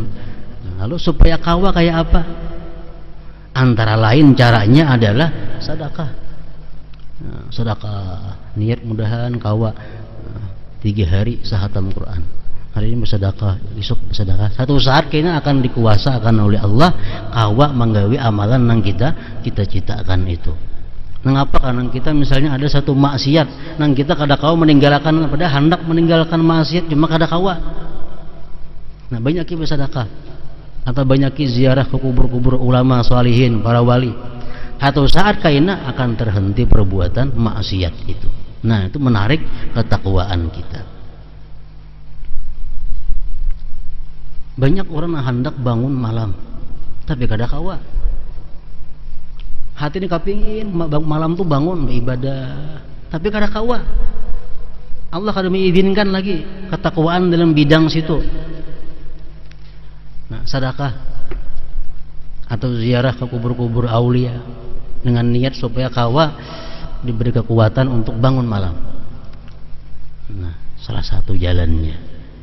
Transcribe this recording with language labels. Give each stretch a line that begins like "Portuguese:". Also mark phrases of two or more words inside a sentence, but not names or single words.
Indonesian: Nah, lalu supaya kawah kayak apa? Antara lain caranya adalah sedekah. Nah, sedekah, niat mudahan kawa 3 hari sehatam Quran. Hari ini bersedekah, besok bersedekah. Satu saat kayaknya akan dikuasakan oleh Allah kawa menggawi amalan yang kita citakan itu. Mengapa? Karena kita misalnya ada satu maksiat, nang kita
Banjar: kada kawa
Indonesian: meninggalkan, pada hendak meninggalkan maksiat cuma
Banjar: kada kawa.
Indonesian: Nah, banyak kita bersedekah. Atau banyak ziarah ke kubur-kubur ulama salihin, para wali. Atau saat kaina akan terhenti perbuatan maksiat itu. Nah, itu menarik ketakwaan kita. Banyak orang yang hendak bangun malam, tapi
Banjar: kada kawa.
Indonesian: Hati ini kepingin malam tuh bangun beribadah, tapi
Banjar: kada kawa.
Indonesian: Allah kada mengizinkan lagi ketakwaan dalam bidang situ. Nah, sedekah atau ziarah ke kubur-kubur aulia dengan niat supaya kawa diberi kekuatan untuk bangun malam. Nah, salah satu jalannya.